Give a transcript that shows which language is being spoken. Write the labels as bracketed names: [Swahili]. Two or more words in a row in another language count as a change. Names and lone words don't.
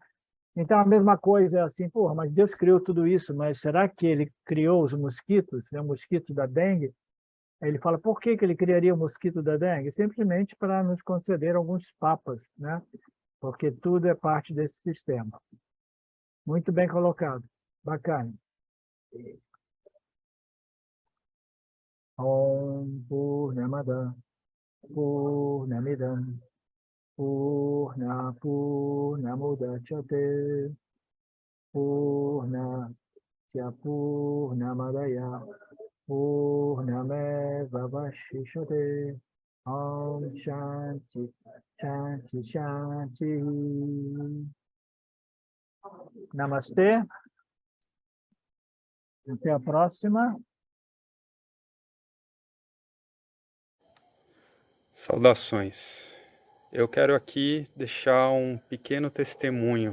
[Portuguese] Então, a mesma coisa é assim, porra, mas Deus criou tudo isso, mas será que ele criou os mosquitos, né, o mosquito da dengue? Aí ele fala, por que ele criaria o mosquito da dengue? Simplesmente para nos conceder alguns papas, né? Porque tudo é parte desse sistema. Muito bem colocado. Bacana. [Sanskrit] ओम् पूर्णमद पूर्णमिदम् पूर्णमुदच्यते पूर्णस्य पूर्णमादाय पूर्णमेव वशिष्यते ओम् शान्तिः शान्तिः शान्तिः. [Portuguese] Namastê. Até a próxima. Saudações. Eu quero aqui deixar um pequeno testemunho.